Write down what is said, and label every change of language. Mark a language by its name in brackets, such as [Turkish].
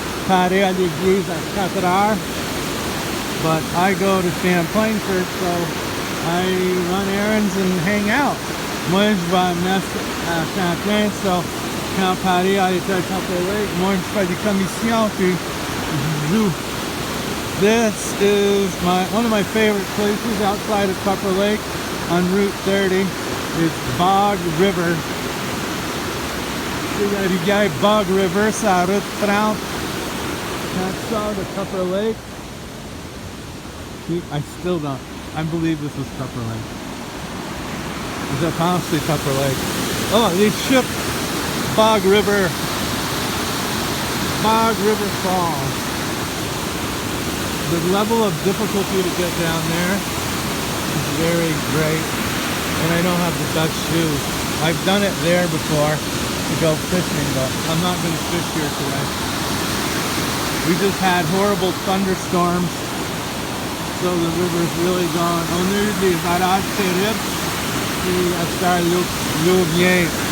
[French] Patty a l'église à 4 heures. [English] But I go to Champlain Church, so I run errands and hang out. [French] Moi, je vais à messe à Champlain, so quand Patty a été à Tupper Lake, moi, je fais des commissions, puis je joue. [English] This is one of my favorite places outside of Tupper Lake on Route 30. It's Bog River. [French] C'est la rivière Bog River, c'est la route 30. Quand tu sors de Tupper Lake, [English] I still don't. I believe this was Tupper Lake. [French] Je pense que c'est Tupper Lake. Oh, les chutes. Bog River Falls. [English] The level of difficulty to get down there is very great, and I don't have the best shoes. I've done it there before to go fishing, but I'm not going to fish here today. We just had horrible thunderstorms, so the river's really gone. [French] On a eu des orages terribles, et à cette heure, l'eau vient.